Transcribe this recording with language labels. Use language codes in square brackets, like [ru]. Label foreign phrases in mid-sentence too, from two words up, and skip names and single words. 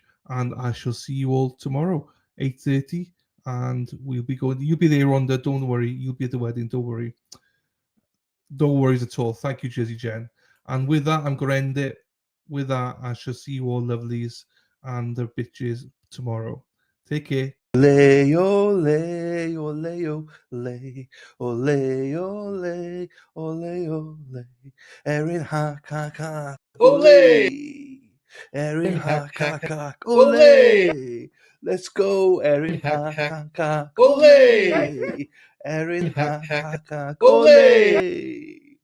[en] And I shall see you all tomorrow, 8:30. And we'll be going. You'll be there, Rhonda. Don't worry. You'll be at the wedding. Don't worry. Don't worry at all. Thank you, Jersey Jen. And with that, I'm going to end it. With that, I shall see you all lovelies and the bitches tomorrow. Take care. Ole, ole, ole, ole, ole, ole, ole, ole, Erin ha, ole, Erin ha, ole, let's go, Erin ha, ole, Erin ha, ole.